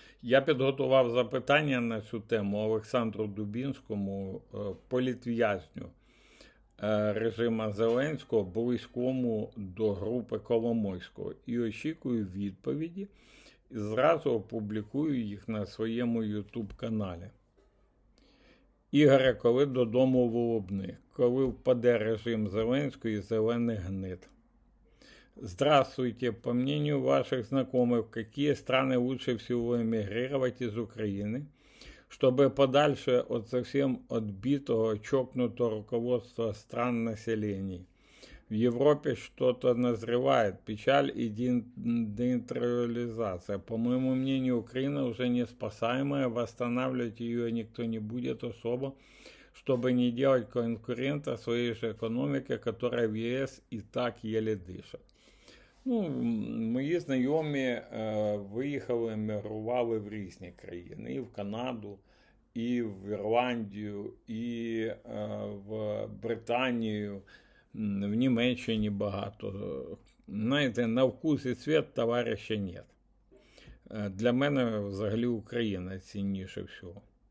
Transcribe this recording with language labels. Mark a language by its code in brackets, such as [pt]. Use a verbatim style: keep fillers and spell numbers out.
[uk] Я підготував запитання на цю тему Олександру Дубінському, політв'язню режима Зеленського, близькому до групи Коломойського. І очікую відповіді, і зразу опублікую їх на своєму ютуб-каналі. Ігоре, коли додому в Лубни? Коли впаде режим Зеленського і зелених гнид? [ru] Здравствуйте. По мнению ваших знакомых, какие страны лучше всего эмигрировать из Украины, чтобы подальше от совсем отбитого, чокнутого руководства стран населений? В Европе что-то назревает, печаль и деинтернализация. По моему мнению, Украина уже не спасаемая, восстанавливать ее никто не будет особо, чтобы не делать конкурента своей же экономике, которая в ЕС и так еле дышит. [uk] Ну, мої знайомі е, виїхали, емігрували в різні країни, і в Канаду, і в Ірландію, і е, в Британію, в Німеччині багато. Знаєте, на вкус і цвіт товариша нет. Для мене взагалі Україна цінніше всього.